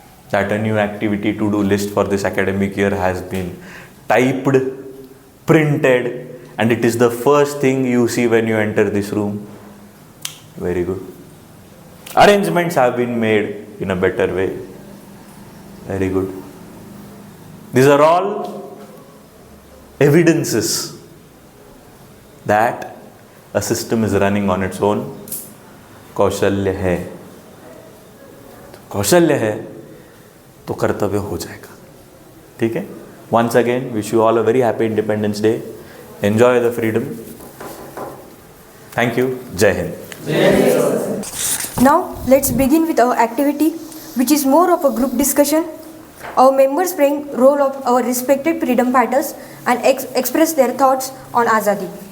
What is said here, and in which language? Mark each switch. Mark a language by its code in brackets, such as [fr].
[en] That a new activity to-do list for this academic year has been typed, printed, and it is the first thing you see when you enter this room. Very good. Arrangements have been made in a better way. Very good. These are all evidences that a system is running on its own. [hi] कौशल्य है, कौशल्य है तो कर्तव्य हो जाएगा। ठीक है? [en] Once again, wish you all a very happy Independence Day. Enjoy the freedom. Thank you. Jai Hind. Now, let's begin with our activity, which is more of a group discussion. Our members bring role of our respected freedom fighters and express their thoughts on Azadi.